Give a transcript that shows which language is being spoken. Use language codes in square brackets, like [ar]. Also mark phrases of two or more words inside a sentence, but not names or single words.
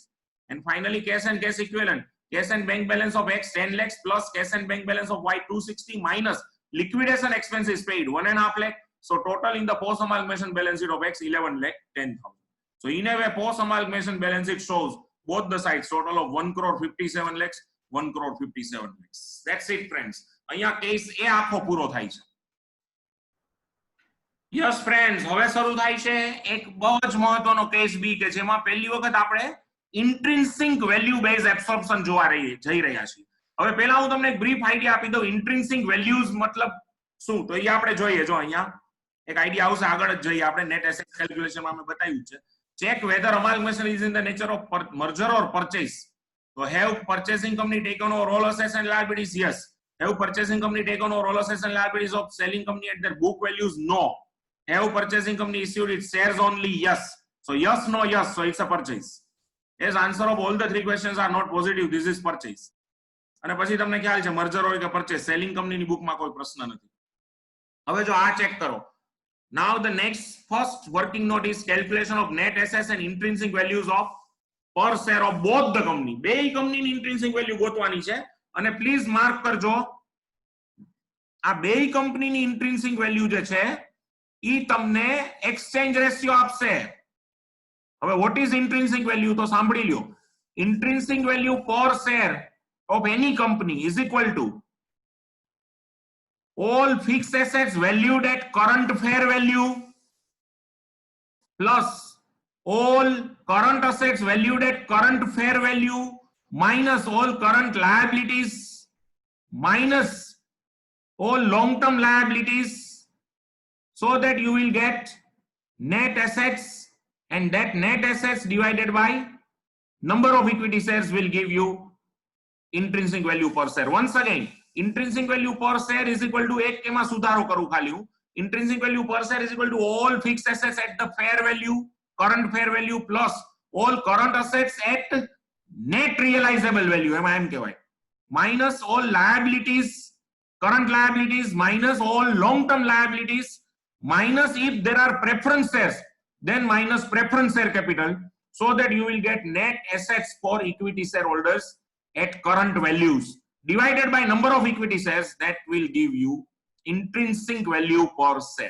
[en] And finally cash and cash equivalent cash and bank balance of X 10 lakhs plus cash and bank balance of Y 260 minus liquidation expenses paid 1.5 lakh so total in the post amalgamation balance sheet of X 11 lakh 10,000. So in a way post amalgamation balance sheet shows both the sides, total of 1 crore 57 lakhs, 1 crore 57 lakhs. That's it, friends. [gu] અહીંયા કેસ એ આખો પૂરો થાય છે. [en] yes friends, [gu] હવે શરૂ થાય છે એક બહુ જ મહત્વનો કેસ બી કે જેમાં પહેલી વખત આપણે [en] intrinsic value base absorption [gu] જોવા જઈ રહ્યા છીએ. હવે પહેલા હું તમને એક [en] brief idea [gu] આપી દઉં [en] intrinsic values [gu] મતલબ શું, તો એ આપણે જોઈએ. જો અહીંયા એક આઈડિયા આવશે, આગળ જ જોઈએ આપણે. [en] net asset calculationમાં [gu] અમે બતાવ્યું છે. [en] check whether amalgamation is in the nature of merger or purchase. તો have purchasing company taken over all assets and liabilities? યસ. Have purchasing company taken over all assets and liabilities of selling company at their book values? No. Have purchasing company issued its shares only? Yes. So yes, no, yes. So it's a purchase. Yes, answer of all the three questions are not positive. This is purchase. [gu] અને પછી તમને ખ્યાલ છે મર્જર હોય કે પરચેસ, [en] selling companyની [gu] બુકમાં કોઈ પ્રશ્ન નથી. હવે જો આ ચેક કરો. [en] Now the next first working note is calculation of net assets and intrinsic values of per share of both the company. [gu] બે કંપનીની intrinsic value ગોતવાની છે. અને [en] please mark [gu] કરજો આ બે કંપનીની [en] intrinsic value [gu] જે છે ઈ તમને [en] exchange ratio [gu] આપશે. હવે [en] what is intrinsic value [gu] તો સાંભળી લ્યો. [en] intrinsic value per share of any company is equal to all fixed assets valued at current fair value plus all current assets valued at current fair value minus all current liabilities minus all long-term liabilities, so that you will get net assets, and that net assets divided by number of equity shares will give you intrinsic value per share. Once again, intrinsic value per share is equal to [gu] એક કેમાં સુધારો કરું ખાલી હું. [en] Intrinsic value per share is equal to all fixed assets at the fair value, current fair value plus all current assets at net realizable value, [gu] એમાં એમ કહેવાય, [en] minus all liabilities, current liabilities minus all long term liabilities minus if there are preference shares then minus preference share capital, so that you will get net assets for equity shareholders at current values divided by number of equity shares, that will give you intrinsic value per share.